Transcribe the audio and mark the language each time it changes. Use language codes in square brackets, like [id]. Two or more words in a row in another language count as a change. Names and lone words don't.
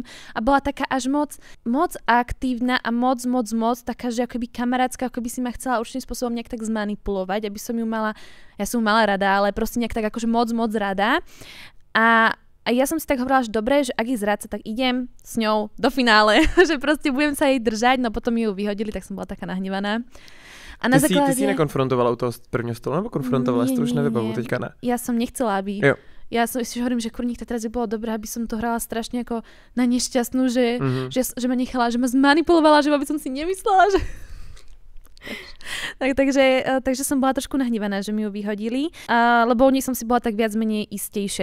[sk] A bola taká až moc aktívna a moc, taká, že akoby kamarátska, akoby si ma chcela určitým spôsobom nejak tak zmanipulovať, aby som ju mala, ja som ju mala rada, ale proste nejak tak akože moc rada. A ja som si tak hovorila, že dobre, že ak je zrádca, tak idem s ňou do finále, že proste budem sa jej držať, no potom ju vyhodili, tak som bola taká nahnevaná. A na základe... [cs] Ty si nekonfrontovala u toho prvního stolu, nebo konfrontovala si to už nevybavu, teďka ne? [sk] Ja som nechcela, aby... [cs] Jo. [sk] Ja si hovorím, že kurník, teraz by bolo dobré, aby som to hrala strašne ako na nešťastnú, že ma nechala, že ma zmanipulovala, že by som si nemyslela, že... Takže som bola trošku nahnevaná, že mi ju vyhodili, lebo u nej som si bola tak viac menej istejšia.